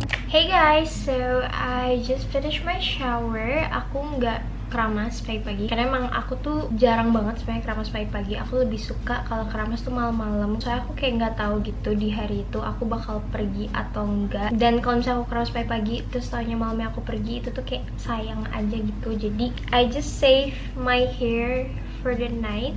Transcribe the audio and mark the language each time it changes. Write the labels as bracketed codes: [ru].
[en] Hey guys, so I just finished my shower. [id] Aku nggak keramas pagi-pagi, karena emang aku tuh jarang banget sebenarnya keramas pagi-pagi. Aku lebih suka kalau keramas tuh malam-malam, soalnya aku kayak nggak tahu gitu di hari itu aku bakal pergi atau enggak. Dan kalau misalnya aku keramas pagi-pagi terus taunya malamnya aku pergi, itu tuh kayak sayang aja gitu. [en] Jadi I just save my hair for the night.